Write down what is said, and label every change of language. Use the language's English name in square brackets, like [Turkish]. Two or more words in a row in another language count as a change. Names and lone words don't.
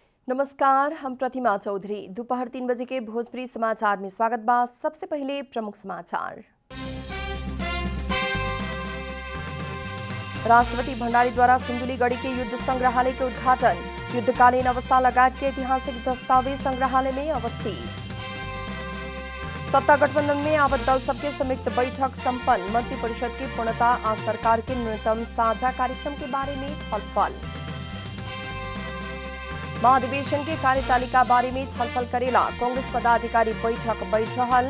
[Bhojpuri] नमस्कार, हम प्रतिमा चौधरी। दोपहर 3 बजे के भोजपुरी समाचार में स्वागत बा। सबसे पहले प्रमुख समाचार। राष्ट्रपति भण्डारी द्वारा सिन्धुलीगढ़ी के युद्ध संग्रहालय के उद्घाटन। युद्धकालीन अवस्था लगायत के ऐतिहासिक दस्तावेज संग्रहालय में अवस्थित। सत्ता गठबंधन में आवत दल सबके संयुक्त बैठक संपन्न। मंत्रिपरिषद की पूर्णता आज सरकार के न्यूनतम साझा कार्यक्रम के बारे में छलफल। महाधिवेशन के कार्यतालिका बारे में छलफल करेला कांग्रेस पदाधिकारी बैठक बैठ रहल।